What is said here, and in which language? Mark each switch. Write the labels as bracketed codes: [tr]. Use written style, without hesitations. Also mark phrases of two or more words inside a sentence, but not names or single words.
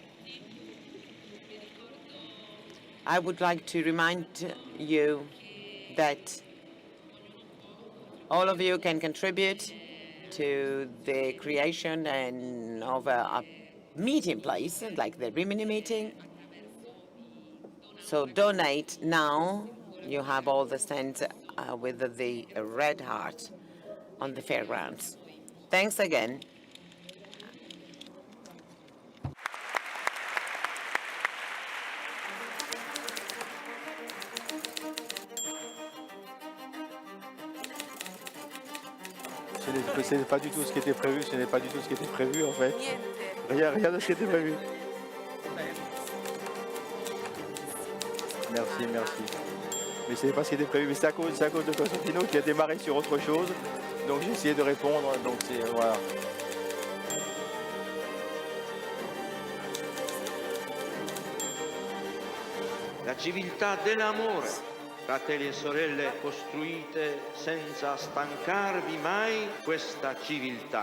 [en] I would like to remind you that all of you can contribute to the creation and of a meeting place, like the Rimini meeting. So donate now. You have all the stands with the red heart on the fairgrounds. Thanks again. [fr] Ce n'est pas du tout ce qui était prévu, ce n'est pas du tout ce qui était prévu en fait. Rien de ce qui était prévu. Merci, merci. Mais ce n'est pas ce qui était prévu, mais c'est à cause de Costantino qui a démarré sur autre chose. Donc j'ai essayé de répondre, donc c'est voilà. [it] La civiltà dell'amore, fratelli e sorelle, costruite senza stancarvi mai questa civiltà.